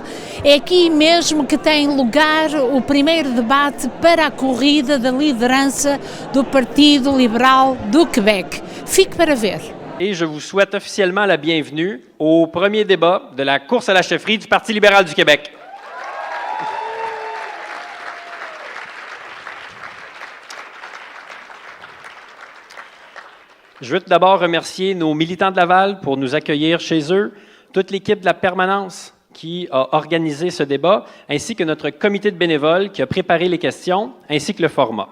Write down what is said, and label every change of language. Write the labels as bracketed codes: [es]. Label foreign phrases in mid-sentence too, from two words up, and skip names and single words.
[pt] É aqui mesmo que tem lugar o primeiro debate para a corrida da liderança do Partido Liberal do Québec. Fique para ver. [fr] Et je vous souhaite officiellement la bienvenue au premier débat de la course à la chefferie du Parti libéral du Québec. Je veux tout d'abord remercier nos militants de Laval pour nous accueillir chez eux, toute l'équipe de la permanence qui a organisé ce débat, ainsi que notre comité de bénévoles qui a préparé les questions, ainsi que le format.